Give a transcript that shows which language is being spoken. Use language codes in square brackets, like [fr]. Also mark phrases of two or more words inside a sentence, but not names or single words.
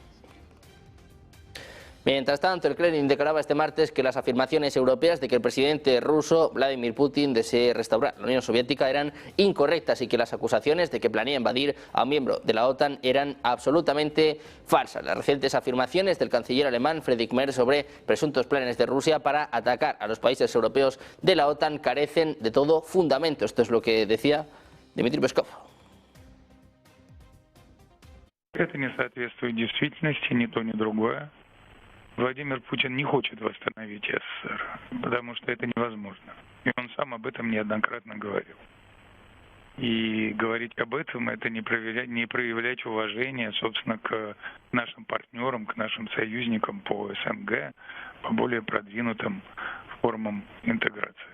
[es] Mientras tanto, el Kremlin declaraba este martes que las afirmaciones europeas de que el presidente ruso Vladimir Putin desee restaurar la Unión Soviética eran incorrectas y que las acusaciones de que planea invadir a un miembro de la OTAN eran absolutamente falsas. Las recientes afirmaciones del canciller alemán Friedrich Merz sobre presuntos planes de Rusia para atacar a los países europeos de la OTAN carecen de todo fundamento. Esto es lo que decía Dmitry Peskov. [ru] Это не соответствует действительности, ни то, ни другое. Владимир Путин не хочет восстановить СССР, потому что это невозможно. И он сам об этом неоднократно говорил. И говорить об этом — это не проявлять уважение, собственно, к нашим партнерам, к нашим союзникам по СНГ, по более продвинутым формам интеграции.